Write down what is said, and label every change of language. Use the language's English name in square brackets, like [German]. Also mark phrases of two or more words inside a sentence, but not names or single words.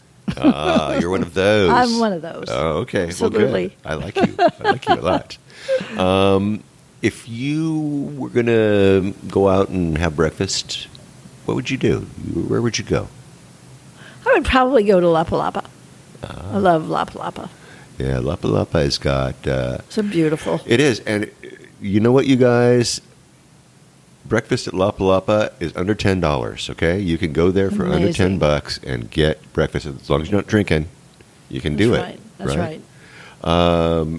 [English] You're one of those. I'm one of those. Oh, okay. Absolutely. Well, good. I like you a lot. If you were going to go out and have breakfast, what would you do? Where would you go? I would probably go to Lapa Lapa. I love Lapa Lapa. Yeah, Lapa Lapa has got... It's so beautiful. It is. And you know what, you guys? Breakfast at Lapa Lapa is under $10, okay? You can go there for under Amazing. $10 and get breakfast. As long as you're not drinking, you can do it. That's right.